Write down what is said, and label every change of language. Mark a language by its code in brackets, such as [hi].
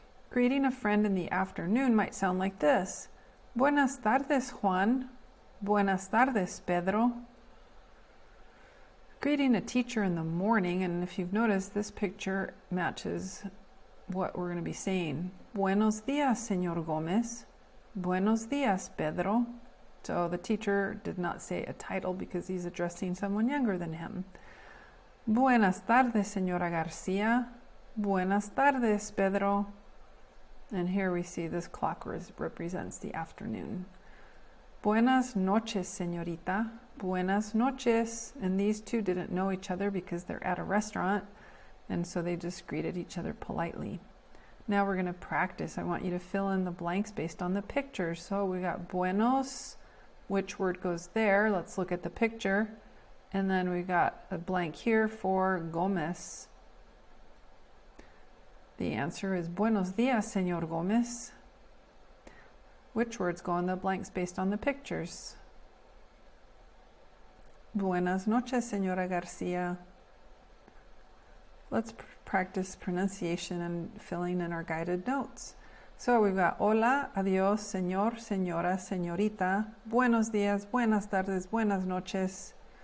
[en] Greeting a friend in the afternoon might sound like this. [es] Buenas tardes Juan, buenas tardes Pedro. [en] Greeting a teacher in the morning, and if you've noticed, this picture matches what we're going to be saying. [es] Buenos días, señor Gómez. Buenos días, Pedro. [en] So the teacher did not say a title because he's addressing someone younger than him. [es] Buenas tardes, señora Garcia. Buenas tardes, Pedro. [en] And here we see this clock represents the afternoon. [es] Buenas noches, señorita. Buenas noches. [en] And these 2 didn't know each other because they're at a restaurant, and so they just greeted each other politely. Now we're going to practice. I want you to fill in the blanks based on the picture. So we got buenos. Which word goes there? Let's look at the picture. And then we got a blank here for Gómez. The answer is [es] buenos días, señor Gómez. [en] Which words go in the blanks based on the pictures? [es] Buenas noches, Señora Garcia. [en] Let's practice pronunciation and filling in our guided notes. So we've got [es] hola, adiós, señor, señora, señorita, buenos días, buenas tardes, buenas noches.